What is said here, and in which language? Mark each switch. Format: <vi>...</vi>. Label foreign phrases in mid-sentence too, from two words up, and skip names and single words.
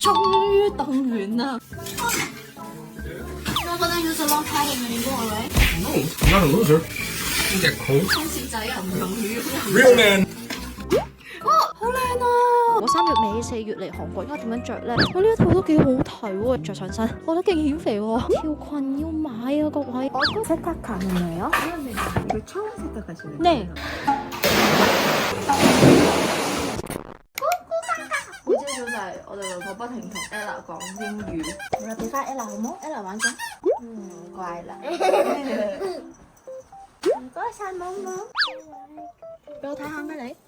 <yue>終於等完啦。我覺得要做</yue> <en>long padding</en> <yue>嘅應該係咪</yue> <en>No, I'm not a loser. You get cold.</en> <yue>空少仔啊，唔容易。</yue> <en>Real man.</en> <yue>哇，好靚啊！我3月尾4月嚟韓國，應該點樣着咧？我呢一套都幾好睇喎，着上身，我覺得勁顯肥喎。條裙要買啊，各位。색깔감이네요.</yue> <ko>이거 처음 세탁하시는 네. 거예요?</ko> <yue>每朝早就係我哋老婆不停同 Ella 講英語，我哋俾翻 Ella 好冇 ？Ella 玩緊，乖啦。唔該晒，冇冇。俾我睇下咩你？</yue>